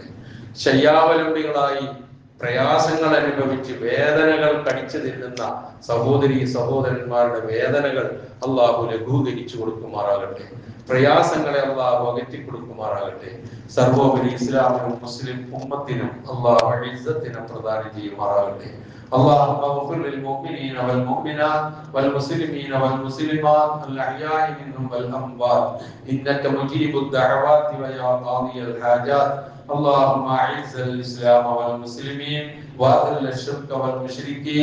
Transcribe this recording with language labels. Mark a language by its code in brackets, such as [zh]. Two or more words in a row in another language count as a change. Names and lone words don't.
[ml] ശയ്യാവലംബികളായി പ്രയാസങ്ങൾ അനുഭവിച്ച് വേദനകൾ കടിച്ചു തിന്നുന്ന സഹോദരി സഹോദരന്മാരുടെ വേദനകൾ അള്ളാഹു ലഘൂകരിച്ചു കൊടുക്കുമാറാകട്ടെ. പ്രയാസങ്ങളെ അള്ളാഹു അകറ്റി കൊടുക്കുമാറാകട്ടെ. സർവോപരി ഇസ്ലാമിനും മുസ്ലിം ഉമ്മത്തിനും അള്ളാഹു ഇസ്സത്തിനെ പ്രദാനം ചെയ്യുമാറാകട്ടെ. [ar] اللهم اغفر للمؤمنين والمؤمنات والمسلمين والمسلمات الأحياء منهم والأموات إنك مجيب الدعوات ويا قاضي الحاجات. اللهم أعز الإسلام والمسلمين وأذل الشرك والمشركين.